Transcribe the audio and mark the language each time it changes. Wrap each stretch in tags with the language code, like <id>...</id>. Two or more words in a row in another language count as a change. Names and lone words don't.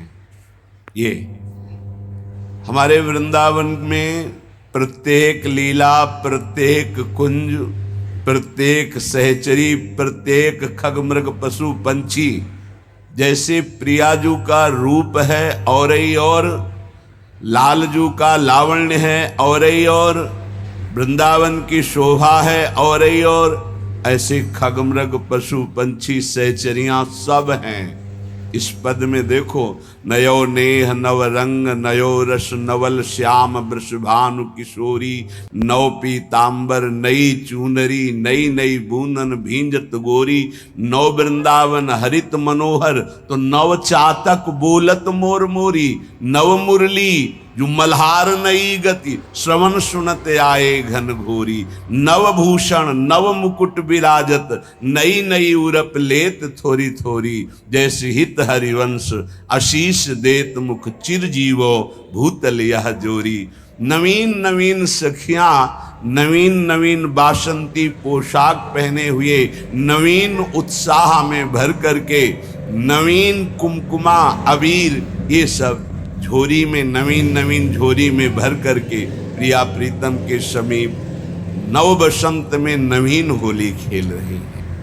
<hi>ये हमारे वृंदावन में प्रत्येक लीला, प्रत्येक कुंज, प्रत्येक सहचरी, प्रत्येक खगमृग पशु पंछी जैसे प्रियाजू का रूप है और ही और, लालजू का लावण्य है और ही और, वृंदावन की शोभा है और ही और, ऐसे खगमृग पशु पंछी सहचरियां सब हैं। इस पद में देखो,</hi> <bra>नयो नेह नव रंग नयो रस नवल श्याम वृषभानु किशोरी, नव पीतांबर नई चूनरी नई नई बूंदन भींजत गोरी, नव वृंदावन हरित मनोहर तो नव चातक बोलत मोर मोरी, नव मुरली जो मल्हार नई गति श्रवण सुनत आए घन घोरी, नव भूषण नव मुकुट विराजत नई नई उरप लेत थोरी थोरी, जैसे हित हरिवंश आशीष देत मुख चिर जीवो भूतल यह जोरी।</bra> <hi>नवीन नवीन सखियां नवीन नवीन बासंती पोशाक पहने हुए नवीन उत्साह में भर करके, नवीन कुमकुमा अबीर ये सब झोरी में नवीन नवीन झोरी में भर करके प्रिया प्रीतम के समीप नव बसंत में नवीन होली खेल रही है।</hi>